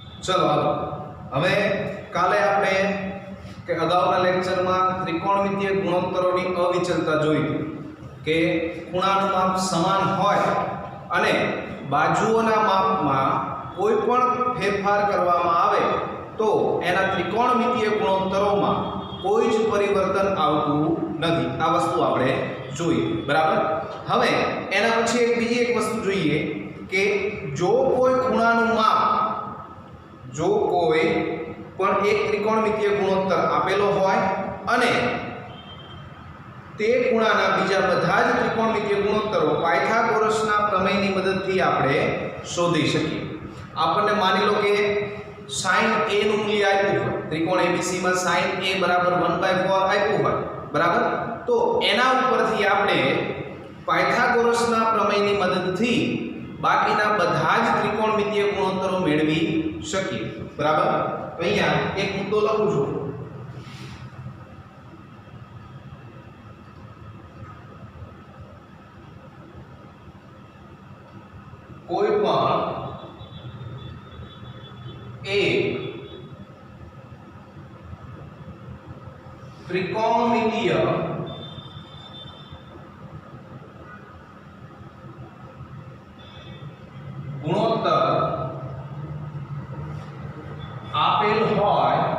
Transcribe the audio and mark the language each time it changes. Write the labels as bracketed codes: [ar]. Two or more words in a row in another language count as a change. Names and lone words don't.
[gu] ચલો હાલો હવે કાલે આપણે કે અગાઉના લેક્ચરમાં ત્રિકોણમિતીય ગુણોત્તરોની અવિચલતા જોઈ કે ખૂણાનું માપ સમાન હોય અને બાજુઓના માપમાં કોઈપણ ફેરફાર કરવામાં આવે તો એના ત્રિકોણમિતીય ગુણોત્તરોમાં કોઈ જ પરિવર્તન આવતું નથી। આ વસ્તુ આપણે જોઈ બરાબર। હવે એના પછી એક બીજી એક વસ્તુ જોઈએ કે જો કોઈ ખૂણાનું માપ જો કોઈ પણ એક ત્રિકોણમિતીય ગુણોત્તર આપેલો હોય અને તે ખૂણાના બીજા બધા જ ત્રિકોણમિતીય ગુણોત્તરો પાયથાગોરસના પ્રમેયની મદદથી આપણે શોધી શકીએ। आपणे मानी लो के sin a નું મૂલ્ય આપ્યું હોય ત્રિકોણ ABC માં sin a બરાબર 1/4 આપ્યું હોય બરાબર, તો એના ઉપરથી આપણે પાયથાગોરસના પ્રમેયની મદદથી બાકીના બધા જ ત્રિકોણમિતીય ગુણોત્તરો મેળવી શકીએ બરાબર। તો અહીંયા એક મુદ્દો લખું છું, કોઈ પણ એક ત્રિકોણમિતીય ગુણોત્તર આપેલ હોય